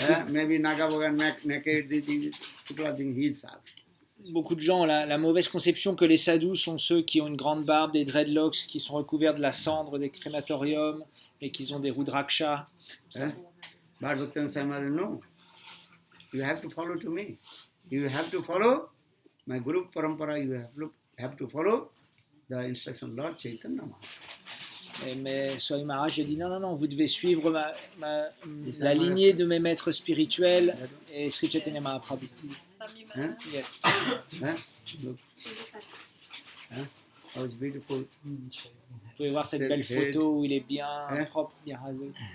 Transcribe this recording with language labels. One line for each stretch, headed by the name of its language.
English: Maybe Nagabogan naked, people are thinking he is Sadhu.
French: Beaucoup de gens ont la mauvaise conception que les sadhus sont ceux qui ont une grande barbe, des dreadlocks, qui sont recouverts de la cendre des crématoriums et qui ont des rudrakshas.
English: But Bhaktivedanta Swami, no. You have to follow to me. You have to follow my Guru Parampara. You have to follow the instruction of Lord Chaitanya Mahaprabhu.
French: Mais Swami Maharaj a dit non, vous devez suivre la lignée de mes maîtres spirituels et Sri Chaitanya Mahaprabhu.
English: Yes. Look. How it's beautiful.
French: Vous pouvez voir cette belle photo où il est bien propre, bien rasé.